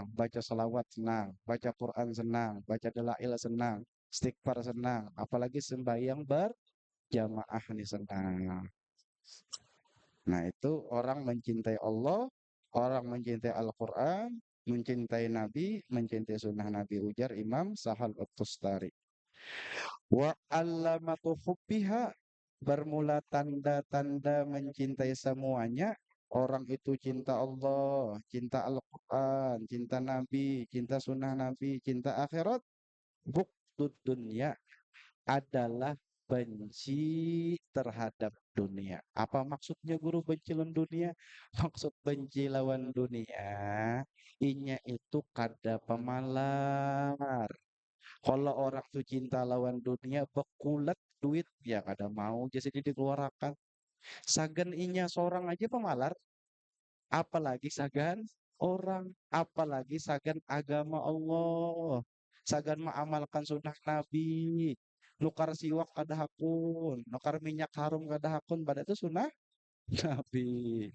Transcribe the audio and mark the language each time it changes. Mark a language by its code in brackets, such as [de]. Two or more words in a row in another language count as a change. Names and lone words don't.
[id] Baca salawat senang, baca Quran senang, baca dalail senang, istighfar senang. Apalagi sembahyang berjamaah nih senang. Nah, itu orang mencintai Allah, orang mencintai Al-Quran, mencintai Nabi, mencintai sunnah Nabi, ujar Imam Sahal At-Tustari. [ar] Wa allamatu hubbiha, [id] bermula tanda-tanda mencintai semuanya. Orang itu cinta Allah, cinta Al-Quran, cinta Nabi, cinta sunnah Nabi, cinta akhirat. Buktud dunia adalah benci terhadap dunia. [bjn] Apa maksudnya guru benci lawan dunia? Maksud benci lawan dunia, inya itu kada pemalar. Kalau orang tuh cinta lawan dunia, bekulat duit, ya kada mau jadi dikeluarkan. Sagan inya seorang aja pemalar, apalagi sagan orang, apalagi sagan agama Allah, sagan mengamalkan sunnah Nabi, nukar siwak kada hakun, nukar minyak harum kada hakun, pada itu sunnah Nabi.